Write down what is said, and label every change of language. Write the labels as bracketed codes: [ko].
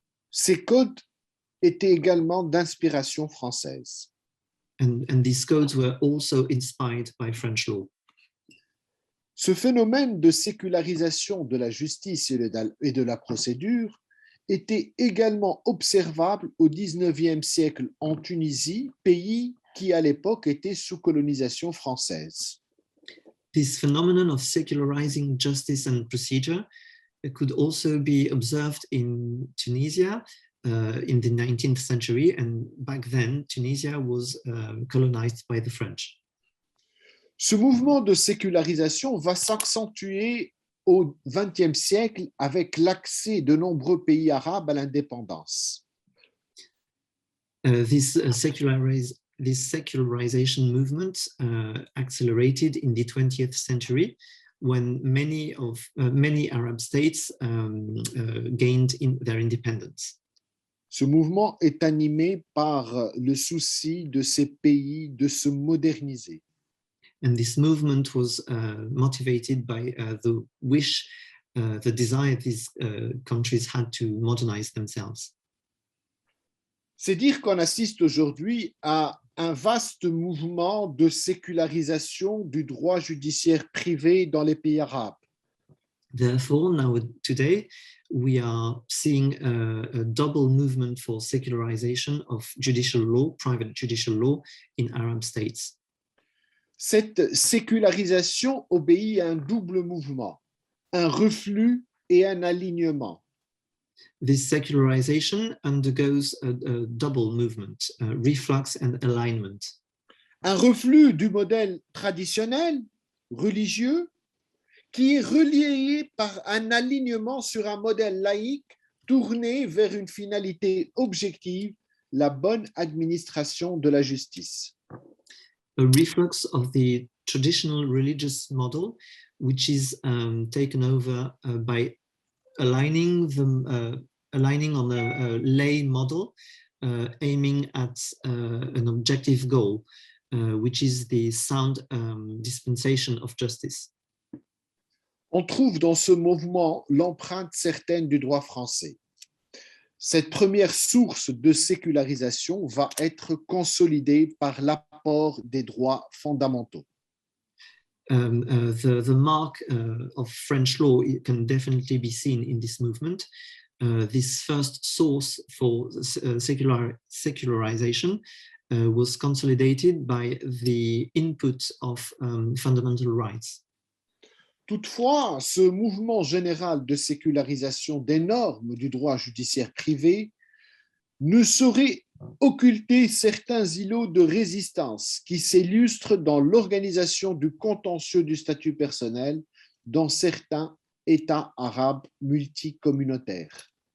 [fr] Ces codes étaient également d'inspiration française. [en] And these codes were also inspired by French law. [fr] Ce phénomène de sécularisation de la justice et de la procédure était également observable au XIXe siècle en Tunisie, pays qui à l'époque était sous colonisation française. [en] This phenomenon of secularizing justice and procedure could also be observed in Tunisia in the 19th century, and back then Tunisia was colonized by the French. [fr] Ce mouvement de sécularisation va s'accentuer au XXe siècle avec l'accès de nombreux pays arabes à l'indépendance. [en] This secularization movement accelerated in the 20th century when many Arab states gained their independence. [fr] Ce mouvement est animé par le souci de ces pays de se moderniser. [en] And this movement was motivated by the wish, the desire these countries had to modernize themselves. [fr] C'est dire qu'on assiste aujourd'hui à un vaste mouvement de sécularisation du droit judiciaire privé dans les pays arabes. [en] Therefore, today, we are seeing a double movement for secularization of judicial law, private judicial law in Arab states. [fr] Cette sécularisation obéit à un double mouvement, un reflux et un alignement. [en] This secularization undergoes a double movement, reflux and alignment. [fr] Un reflux du modèle traditionnel, religieux, qui est relié par un alignement sur un modèle laïque tourné vers une finalité objective, la bonne administration de la justice. [en] A reflux of the traditional religious model, which is taken over by aligning on a lay model, aiming at an objective goal, which is the sound dispensation of justice. [fr] On trouve dans ce mouvement l'empreinte certaine du droit français. Cette première source de sécularisation va être consolidée par l'apport des droits fondamentaux. [en] The mark of French law can definitely be seen in this movement. This first source for secularization was consolidated by the input of fundamental rights. [fr] Toutefois, ce mouvement général de sécularisation des normes du droit judiciaire privé ne saurait occulter certains îlots de résistance qui s'illustrent dans l'organisation du contentieux du statut personnel dans certains États arabes multicommunautaires.